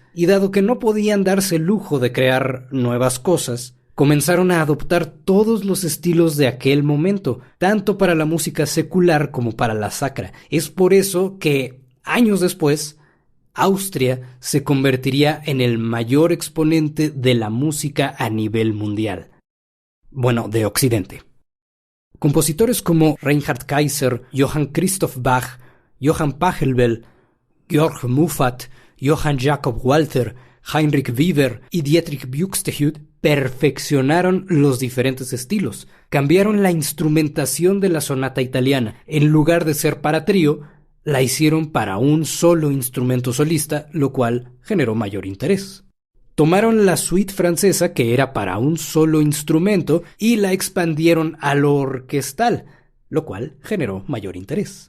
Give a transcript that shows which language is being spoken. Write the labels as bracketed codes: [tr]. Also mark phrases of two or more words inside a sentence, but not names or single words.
[es] Y dado que no podían darse el lujo de crear nuevas cosas, comenzaron a adoptar todos los estilos de aquel momento, tanto para la música secular como para la sacra. Es por eso que, años después, Austria se convertiría en el mayor exponente de la música a nivel mundial. Bueno, de Occidente. Compositores como Reinhard Kaiser, Johann Christoph Bach, Johann Pachelbel, Georg Muffat, Johann Jakob Walther, Heinrich Weber y Dietrich Buxtehude perfeccionaron los diferentes estilos. Cambiaron la instrumentación de la sonata italiana. En lugar de ser para trío, la hicieron para un solo instrumento solista, lo cual generó mayor interés. Tomaron la suite francesa, que era para un solo instrumento, y la expandieron a lo orquestal, lo cual generó mayor interés.